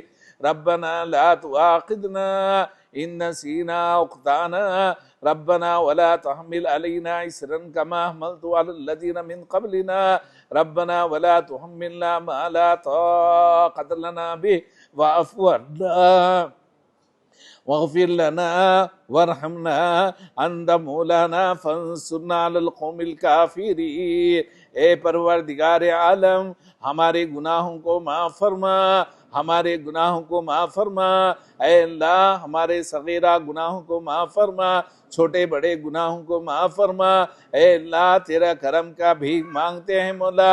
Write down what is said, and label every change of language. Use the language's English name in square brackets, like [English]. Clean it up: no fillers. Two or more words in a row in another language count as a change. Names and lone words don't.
[Arabic] ربنا لا تؤاخذنا إن نسينا أو أخطأنا. ربنا ولا تحمل علينا إصرا كما حملته على الذين من قبلنا. ربنا ولا تحملنا ما لا طاقة لنا به واعف عنا واغفر لنا وارحمنا انت مولانا فانصرنا على القوم الكافرين. [Urdu] اے پروردگار عالم ہمارے گناہوں کو معاف فرما، ہمارے گناہوں کو معاف فرما. اے اللہ ہمارے صغیرہ گناہوں کو معاف فرما، چھوٹے بڑے گناہوں کو معاف فرما. اے اللہ تیرا کرم کا بھیک مانگتے ہیں مولا.